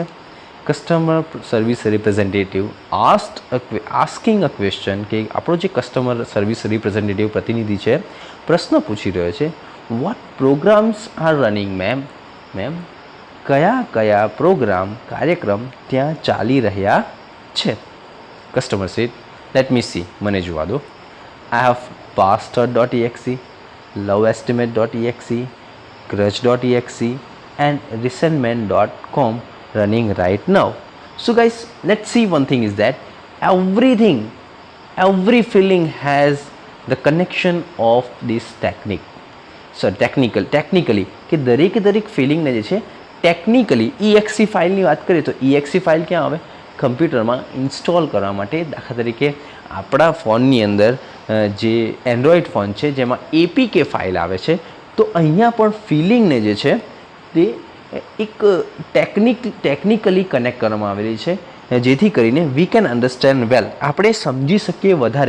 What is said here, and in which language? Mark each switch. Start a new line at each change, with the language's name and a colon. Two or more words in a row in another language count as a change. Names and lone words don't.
English: customer service representative asking a question,
Gujarati: કે આપણો જે
English: customer service representative
Gujarati: પ્રતિનિધિ છે પ્રશ્ન પૂછી રહ્યો છે,
English: what programs are running ma'am?
Gujarati: કયા કાર્યક્રમ ત્યાં ચાલી રહ્યા છે?
English: customer said let me see,
Gujarati: મને જોવા દો.
English: I have pastor.exe, loveestimate.exe, grudge.exe and resentment.com running right now. So guys, let's see one thing is that every feeling has the connection of this technique. So technically
Gujarati: કે દરેક ફિલિંગને જે છે ટેકનિકલી exe ફાઇલની વાત કરીએ તો exe ફાઇલ ક્યાં આવે? કમ્પ્યુટરમાં ઇન્સ્ટોલ કરવા માટે. દાખલા તરીકે આપણા ફોનની અંદર જે
English: Android phone
Gujarati: છે જેમાં APK ફાઇલ આવે છે, તો અહીંયા પણ ફિલિંગને જે છે તે એક
English: technically connect
Gujarati: કરવામાં આવેલી છે, જેથી કરીને
English: we can understand well,
Gujarati: આપણે સમજી શકીએ વધારે.